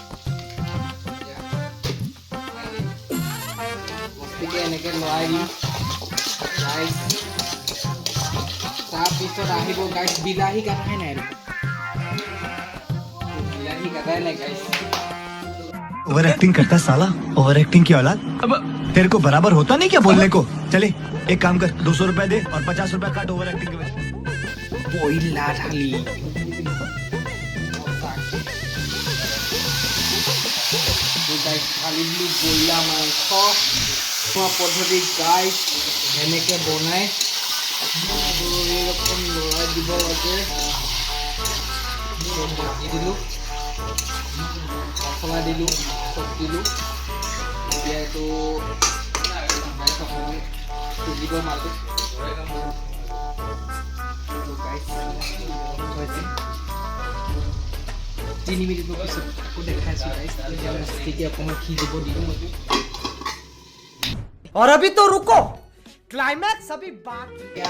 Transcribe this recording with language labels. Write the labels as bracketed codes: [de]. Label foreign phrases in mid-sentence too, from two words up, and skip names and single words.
[as] মস্তিকে এনেকৈ লৰাই দিম গাইছ তাৰপিছত আহিব গাইছ বিলাহী কাটাই নাই বিলাহী কাটাই নাই গাইছ [en] over acting [hi] करता है साला [en] over acting [hi] की औलाद अब तेरे को बराबर होता नहीं क्या बोलने को चले एक काम कर 200 रुपए दे और 50 रुपए काट [en] over acting [hi] के वजह [as] বইলা ঢালি ঢালি দিলোঁ বইলা মাংস খোৱা পদ্ধতি গাইছ এনেকৈ বনাই এইৰকম লৰাই দিব লাগে ভাজি দিলোঁ মছলা দিলোঁ চব দিলোঁ এতিয়া এইটো সিজিব মালটো তিনি মিনিটৰ পিছত আকৌ দেখাইছোঁ গাইছ তেতিয়া অকণমান সিজিব দিলোঁ [hi] और अभी तो रुको क्लाइमैक्स अभी बाकी